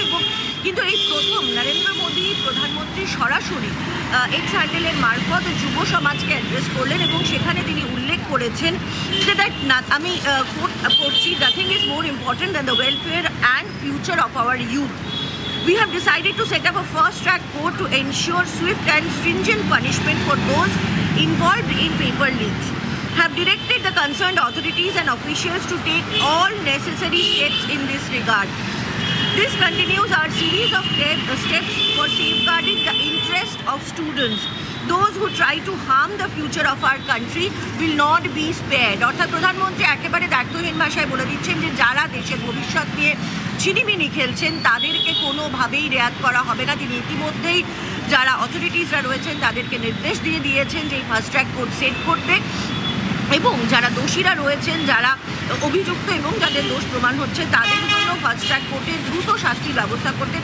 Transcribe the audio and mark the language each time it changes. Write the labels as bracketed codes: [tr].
[bn] এবং কিন্তু এই প্রথম নরেন্দ্র মোদী প্রধানমন্ত্রী সরাসরি এক্স হ্যান্ডেলের মারফত যুব সমাজকে অ্যাড্রেস করলেন এবং সেখানে তিনি উল্লেখ করেছেন যে আমি পড়ছি, nothing is more important than the welfare and future of our youth. [en] We have decided to set up a fast-track court to ensure swift and stringent punishment for those involved in paper leaks. Have directed the concerned authorities and officials to take all necessary steps in this regard. This continues our series of steps for safeguarding the interest of students. Those who try to harm the future of our country will not be spared. [bn] অর্থাৎ প্রধানমন্ত্রী একেবারে দায়িত্বহীন ভাষায় বলে দিচ্ছেন যে যারা দেশের ভবিষ্যৎ নিয়ে ছিনিমিনি খেলছেন তাদেরকে কোনোভাবেই রেয়াত করা হবে না। তিনি ইতিমধ্যেই যারা অথরিটিসরা রয়েছেন তাদেরকে নির্দেশ দিয়ে দিয়েছেন যে এই ফাস্ট ট্র্যাক কোর্ট সেট করতে এবং যারা দোষীরা রয়েছেন, যারা অভিযুক্ত এবং যাদের দোষ প্রমাণ হচ্ছে তাদের জন্য ফাস্ট ট্র্যাক কোর্টে দ্রুত শাস্তির ব্যবস্থা করতে।